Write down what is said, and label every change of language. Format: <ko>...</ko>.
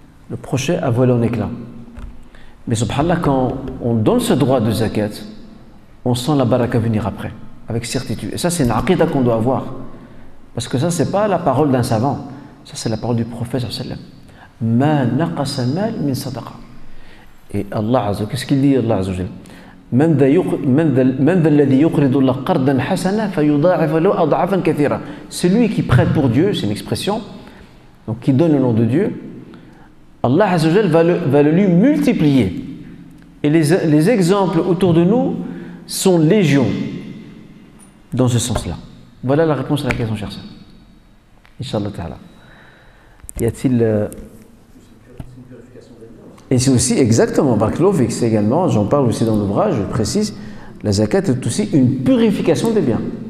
<fr>Le projet a volé en éclats. Mais subhanallah, quand on donne ce droit de zakat, on sent la baraka venir après, avec certitude. Et ça, c'est une aqidah qu'on doit avoir. Parce que ça, c'est pas la parole d'un savant. Ça, c'est la parole du prophète sallallahu alayhi wa sallam.</fr> <ar>Ma naqasa mal min sadaqa.</ar> <fr>Et Allah Azza, qu'est-ce qu'il dit Allah Azza wa Jalla?</fr> <ar>من ذا الذي يقرض الله قرضا حسنا فيضاعف له أضعافا كثيرة.</ar> <fr>Celui qui prête pour Dieu, c'est une expression, donc qui donne le nom de Dieu, Allah Azza wa Jal va le lui multiplier. Et les exemples autour de nous sont légion dans ce sens-là. Voilà la réponse à la question, cher sœur. Inch'Allah ta'ala. Y a-t-il Et c'est aussi exactement, c'est également, j'en parle aussi dans l'ouvrage, je précise, la zakat est aussi une purification des biens.</fr>